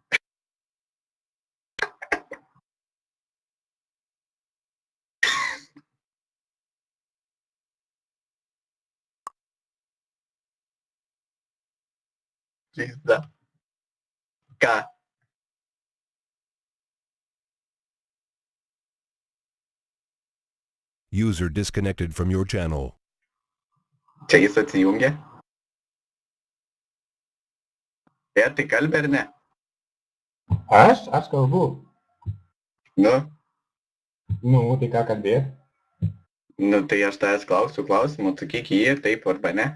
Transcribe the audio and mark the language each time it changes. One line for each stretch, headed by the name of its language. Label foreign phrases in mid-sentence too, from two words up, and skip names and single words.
Lithuanian: Žaizda. Ką?
English: User disconnected from your channel.
Lithuanian: Čia jis atsijungė? Tai kalbė ar ne? Aš kalbu. Tai ką kalbėt? Tai aš tavęs klausiu klausimą, atsakyk jį, taip arba ne?